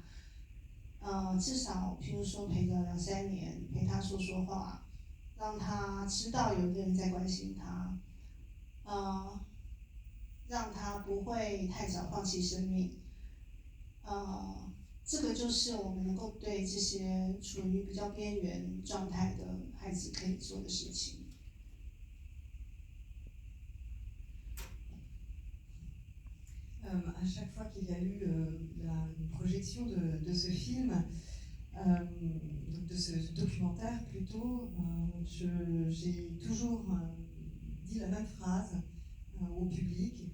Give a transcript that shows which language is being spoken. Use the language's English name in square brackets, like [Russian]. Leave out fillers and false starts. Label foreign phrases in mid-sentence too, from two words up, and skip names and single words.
[Chinese] 至少譬如说陪个2-3年，陪他说说话，让他知道有个人在关心他，让他不会太早放弃生命。这个就是我们能够对这些处于比较边缘状态的孩子可以做的事情。 [French] À chaque fois qu'il y a eu une projection de ce film, de ce documentaire plutôt, j'ai toujours dit la même phrase au public.